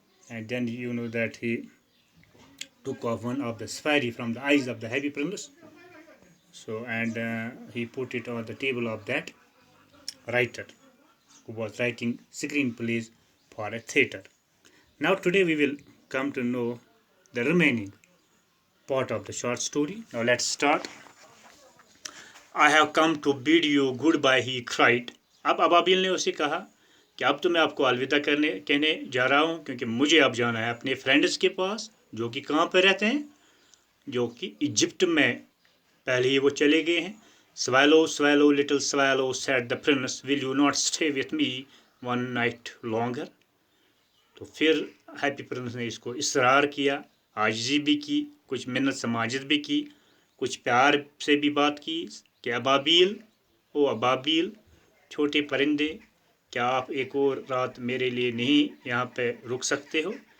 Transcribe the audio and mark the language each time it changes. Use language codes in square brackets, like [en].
[en] And then that he took off one of the spheres from the eyes of the Happy Prince, so and he put it on the table of that writer who was writing screenplays for a theater. Now today we will come to know the remaining part of the short story. Now let's start. I have come to bid you goodbye, he cried. [hi] अब अबाबिल ने उसे कहा कि अब तो मैं आपको अलविदा कहने जा रहा हूँ, क्योंकि मुझे अब जाना है अपने फ्रेंड्स के पास, जो कि कहाँ पर रहते हैं, जो कि इजिप्ट में पहले ही वो चले गए हैं. [en] Swallow, swallow, little swallow, said the prince, will you not stay with me one night longer? [hi] तो फिर हैप्पी प्रिंस ने इसको इसरार किया, आजिज़ी भी की, कुछ मिन्नत समाजत भी की, कुछ प्यार से भी बात की कि अबाबील, ओ अबाबील, छोटे परिंदे, क्या आप एक और रात मेरे लिए नहीं यहाँ पे रुक सकते हो?